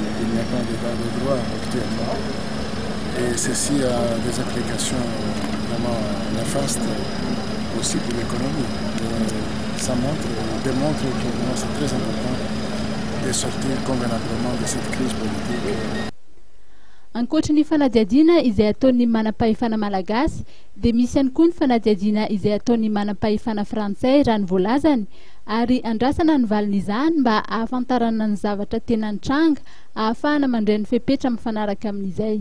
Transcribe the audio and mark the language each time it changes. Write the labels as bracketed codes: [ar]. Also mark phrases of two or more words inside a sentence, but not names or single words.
[fr] Il n'y a pas d'état de droit actuellement. Et ceci a des applications vraiment néfastes aussi pour l'économie. Ça démontre que c'est très important de sortir convenablement de cette crise politique. [mg] Ankoatra ny fanadiadina izay ataon'ny manam-pahefana malagasy dia misy ihany koa ny fanadiadina izay ataon'ny manam-pahefana frantsay raha ny voalazany ary andrasana ny valin'izany mba ahafantarana ny zavatra tena nitranga ahafahana mandray ny fepetra mifanaraka amin'izay.